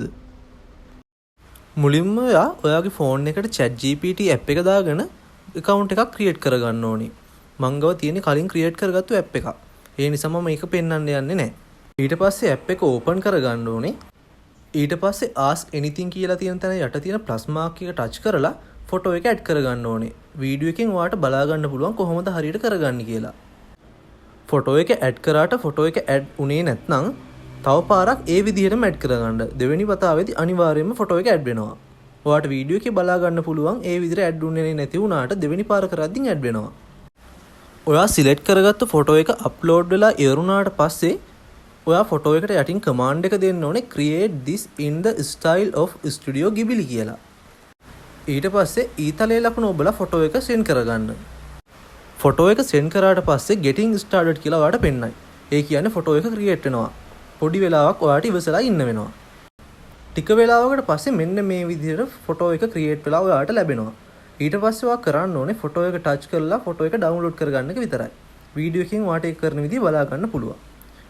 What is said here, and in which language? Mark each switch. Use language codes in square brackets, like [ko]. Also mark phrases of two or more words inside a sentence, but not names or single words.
[si] මුලින්ම ඔයාගේ ෆෝන් එකට ChatGPT app එක දාගෙන account එකක් create කරගන්න ඕනේ. මං ගාව තියෙන කලින් create කරගත්තු app එකක්. ඒ නිසා මම මේක පෙන්වන්න යන්නේ නැහැ. ඊට පස්සේ app එක open කරගන්න ඕනේ. ඊට පස්සේ [en] ask anything [si] කියලා තියෙන තැන යට තියෙන [en] plus mark [si] එක touch කරලා ෆොටෝ එක add කරගන්න ඕනේ. වීඩියෝ එකෙන් ඔයාලට බලා ගන්න පුළුවන් කොහොමද හරියට කරගන්නේ කියලා. ෆොටෝ එක ඇඩ් කරාට ෆොටෝ එක ඇඩ් උනේ නැත්නම් තව පාරක් ඒ විදිහටම ඇඩ් කරගන්න. දෙවෙනි වතාවේදී අනිවාර්යයෙන්ම ෆොටෝ එක ඇඩ් වෙනවා. ඔයාලට වීඩියෝ එකේ බලා ගන්න පුළුවන් ඒ විදිහට ඇඩ් උනේ නැති වුණාට දෙවෙනි පාර කරද්දී ඇඩ් වෙනවා. ඔයා සිලෙක්ට් කරගත්ත ෆොටෝ එක අප්ලෝඩ් වෙලා ඉවරුණාට පස්සේ ඔයා ෆොටෝ එකට යටින් කමාන්ඩ් එක දෙන්න ඕනේ [en] create this in the style of Studio Ghibli [si] කියලා. ඊට පස්සේ ඊතලයේ ලකුණ ඔබලා ෆොටෝ එක සෙන්ඩ් කරගන්න. ෆොටෝ එක සෙන්ඩ් කරාට පස්සේ [en] getting started [si] කියලා ඔයාලට පෙන්නයි. ඒ කියන්නේ ෆොටෝ එක ක්‍රියේට් වෙනවා. පොඩි වෙලාවක් ඔයාලට ඉවසලා ඉන්න වෙනවා. ටික වෙලාවකට පස්සේ මෙන්න මේ විදිහට ෆොටෝ එක ක්‍රියේට් වෙලා ඔයාලට ලැබෙනවා. ඊට පස්සේ ඔයා කරන්න ඕනේ ෆොටෝ එක ටච් කරලා ෆොටෝ එක ඩවුන්ලෝඩ් කරගන්න එක විතරයි. වීඩියෝ එකකින් ඔයාලට ඒක කරන විදිහ බලා ගන්න පුළුවන්.